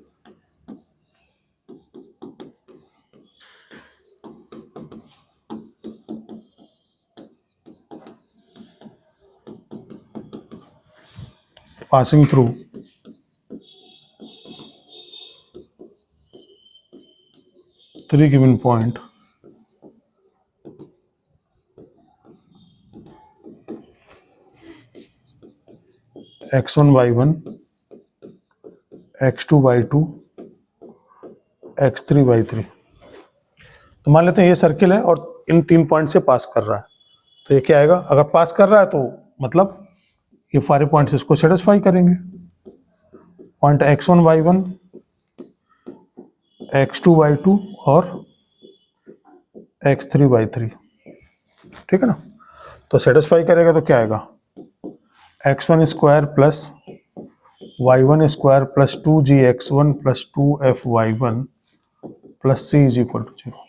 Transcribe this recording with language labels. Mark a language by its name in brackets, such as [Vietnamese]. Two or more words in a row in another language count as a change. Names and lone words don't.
[English] passing through three given point x1 y1 x2 y2 x3 y3। [Hindi] तो मान लेते हैं ये सर्किल है और इन 3 पॉइंट से पास कर रहा है, तो ये क्या आएगा? अगर पास कर रहा है तो मतलब ये सारे पॉइंट्स इसको सेटिस्फाई करेंगे। पॉइंट x1 y1 x2 y2 और x3 y3, ठीक है ना? तो सेटिस्फाई करेगा तो क्या आएगा? [English] x1 square plus y1 square plus 2gx1 plus 2fy1 plus c is equal to 0.